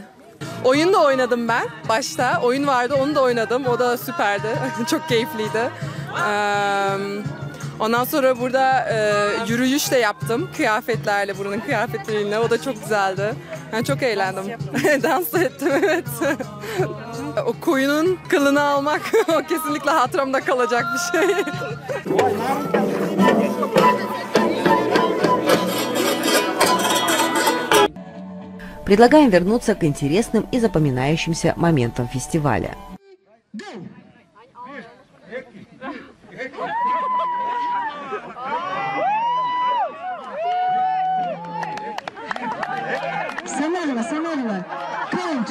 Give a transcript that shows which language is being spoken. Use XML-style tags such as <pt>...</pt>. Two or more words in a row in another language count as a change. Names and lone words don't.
<tr>Oyun da oynadım ben başta, oyun vardı onu da oynadım, o da süperdi, çok keyifliydi. Ondan sonra burada yürüyüş de yaptım kıyafetlerle, buranın kıyafetleriyle. O da çok güzeldi. Yani çok eğlendim. Dans da ettim, evet. O koyunun kılını almak o kesinlikle hatıramda kalacak bir şey.</tr> <ru>Предлагаем вернуться к интересным и запоминающимся моментам фестиваля. Самарова. Count.</ru>